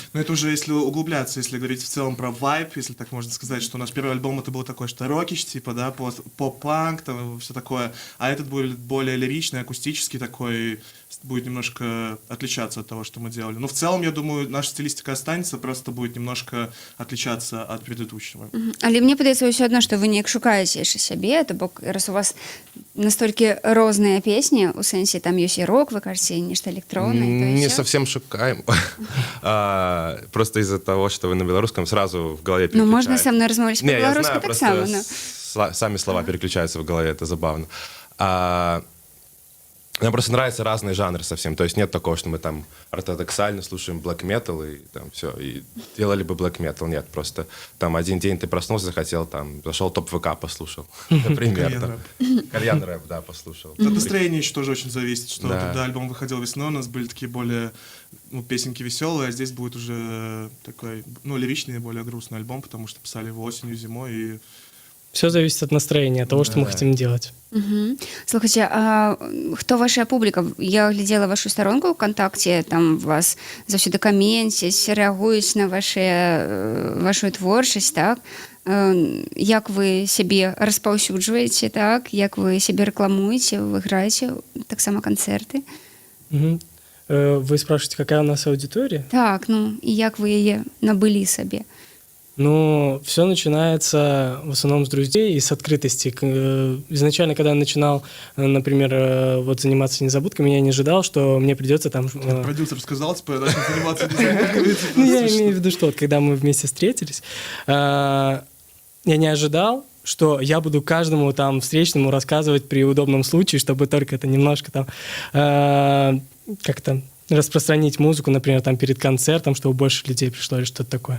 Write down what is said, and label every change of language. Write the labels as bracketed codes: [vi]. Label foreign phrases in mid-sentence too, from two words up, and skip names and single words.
[ru] Но это уже если углубляться, если говорить в целом про вайб, если так можно сказать, что наш первый альбом это был такой, что рокич, типа, да, поп-панк, там все такое, а этот будет более лиричный, акустический такой, будет немножко отличаться от того, что мы делали. Но в целом, я думаю, наша стилистика останется, просто будет немножко отличаться от предыдущего. [be] Але мне падаецца ўсё адно, што вы неяк шукаеце яшчэ сябе, то бок раз у вас настолькі розныя песні, у сэнсе там ёсць і рок, вы кажаце, і нешта электроннае, [ru] Не совсем шукаем. Просто из-за того, что вы на белорусском, сразу в голове Ну, переключается. [be] можна са мной размаўляць [ru] Не, я [be] па-беларуску [ru] знаю, [be] так [ru] просто само. Ну. сами слова переключаются в голове, это забавно. Нам просто нравятся разные жанры совсем. То есть нет такого, что мы там ортодоксально слушаем [en] black metal [ru] и там все, и делали бы [en] black metal. [ru] Нет, просто там один день ты проснулся, захотел, там, зашел топ ВК, послушал. Например, там. Кальян рэп, да, послушал. От настроения еще тоже очень зависит, что Да. когда альбом выходил весной, у нас были такие более, ну, песенки веселые, а здесь будет уже такой, ну, лиричный, более грустный альбом, потому что писали его осенью, зимой, и Все зависит от настроения, от того, что мы Да. хотим делать. [be] Слухайте, а хто ваша публіка? Я глядзела вашу старонку ВКонтакте, там вас заўсёды каменцяць, рэагуюць на вашу творчасць, так? Як вы сябе распаўсюджваеце, так? Як вы сябе рэкламуеце, вы граеце таксама канцэрты? Мгм. [ru] Вы спрашиваете, какая у нас аудитория? [be] Так, ну, і як вы яе набылі сабе? [ru] Ну, все начинается в основном с друзей и с открытости. Изначально, когда я начинал, например, вот заниматься незабудками, я не ожидал, что мне придется там... продюсер сказал, типа, я начал заниматься дизайном. Ну, я имею в виду, что вот, когда мы вместе встретились, я не ожидал, что я буду каждому там встречному рассказывать при удобном случае, чтобы только это немножко там как-то распространить музыку, например, там перед концертом, чтобы больше людей пришло или что-то такое.